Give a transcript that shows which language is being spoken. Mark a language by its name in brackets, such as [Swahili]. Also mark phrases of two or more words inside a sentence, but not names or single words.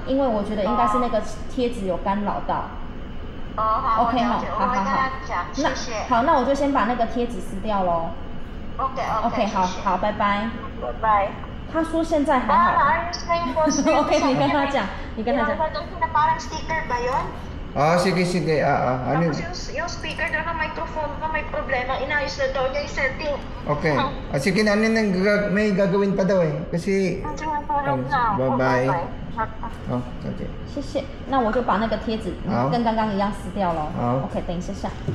[Chinese] 因为我觉得应该是那个贴纸有干扰到。好，OK 好，谢谢。好，那我就先把那个贴纸撕掉喽。OK， 好，拜拜。拜拜。他说现在还好。OK， 你跟他讲。 [Filipino] Sige. Ano? Yung speaker daw ng microphone ko may problema. Inayos na daw niya yung setting. Okay. Sige na, may gagawin pa daw eh. Kasi... Bye-bye. Okay. [Chinese] 谢谢。那我就把那个贴纸跟刚刚一样撕掉咯。好。OK， 等一下。